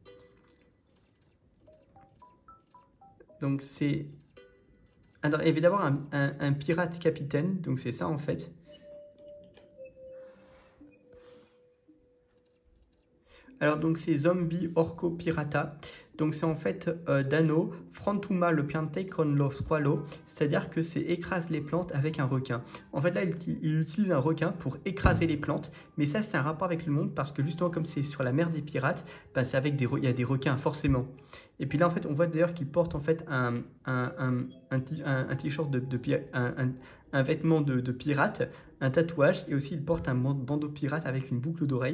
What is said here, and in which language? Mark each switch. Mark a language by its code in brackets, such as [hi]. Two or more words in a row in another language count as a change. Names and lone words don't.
[fr] Donc, c'est... Alors, il va y avoir un pirate capitaine. Donc, c'est ça, en fait. Alors, donc, c'est Zombie Orco Pirata. Donc, c'est en fait [it] Dano, Frantuma le piante con lo squalo. [fr] C'est-à-dire que c'est écrase les plantes avec un requin. En fait, là, il utilise un requin pour écraser les plantes. Mais ça, c'est un rapport avec le monde parce que justement, comme c'est sur la mer des pirates, bah, c'est avec il y a des requins, forcément. Et puis là, en fait, on voit d'ailleurs qu'il porte en fait un t-shirt un vêtement de pirate, un tatouage, et aussi il porte un bandeau pirate avec une boucle d'oreille.